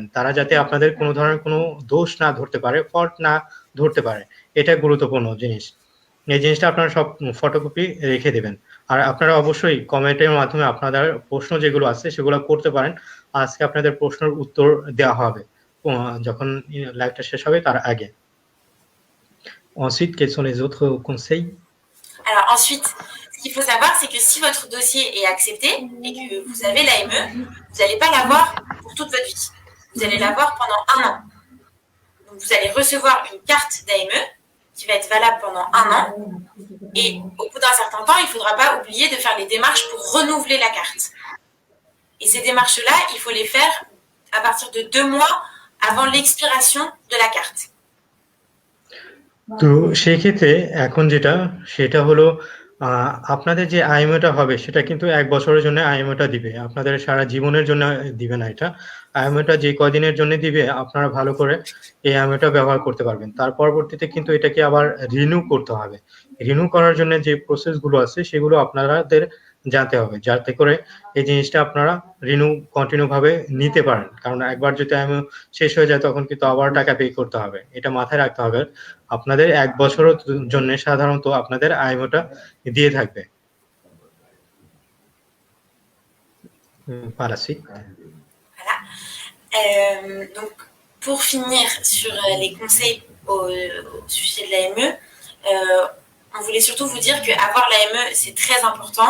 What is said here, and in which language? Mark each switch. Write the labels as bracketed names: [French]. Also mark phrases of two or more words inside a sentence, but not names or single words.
[Bangla] তারা যাতে আপনাদের কোনো ধরনের কোনো দোষ না ধরতে পারে, ফল্ট না ধরতে পারে। এটা গুরুত্বপূর্ণ জিনিস। এই জিনিসটা আপনারা সব ফটোকপি রেখে দিবেন। আর আপনারা অবশ্যই কমেন্টের মাধ্যমে আপনাদের প্রশ্ন যেগুলো আছে সেগুলো করতে পারেন। আজকে আপনাদের প্রশ্নের উত্তর দেওয়া হবে যখন লাইভটা শেষ হবে তার আগে। [French] Ensuite, quels sont les autres conseils? Alors ensuite, ce qu'il faut savoir, c'est que si votre dossier est accepté et que vous avez l'AME, vous n'allez pas l'avoir pour toute votre vie. Vous allez l'avoir pendant 1 an. Donc vous allez recevoir une carte d'AME qui va être valable pendant 1 an. Et au bout d'un certain temps, il ne faudra pas oublier de faire les démarches pour renouveler la carte. Et ces démarches-là, il faut les faire à partir de 2 mois avant l'expiration de la carte. [Bangla] তো সেক্ষেত্রে এখন সেটা হলো আপনাদের যে আইএমওটা হবে সেটা কিন্তু 1 বছরের জন্য আইএমওটা দিবে। আপনাদের সারা জীবনের জন্য দিবে না এটা। আইএমওটা যে কয়দিনের জন্য দিবে আপনারা ভালো করে এই আইএমওটা ব্যবহার করতে পারবেন। তার পরবর্তীতে কিন্তু এটাকে আবার রিনিউ করতে হবে। রিনিউ করার জন্য যে প্রসেস গুলো আছে সেগুলো আপনাদের জানতে হবে, যাতে করে এই জিনিসটা আপনারা [English] renew continue [Bangla] ভাবে নিতে পারেন। কারণ একবার যদি আইএমও শেষ হয়ে যায় তখন কিন্তু আবার টাকা পে করতে হবে। এটা মাথায় রাখতে হবে। আপনাদের 1 বছরের জন্য সাধারণত আপনাদের আইএমওটা দিয়ে থাকবে। [French] Par la suite. Voilà. Donc, pour finir sur les conseils au sujet de l'AME, on voulait surtout vous dire qu'avoir l'AME, c'est très important.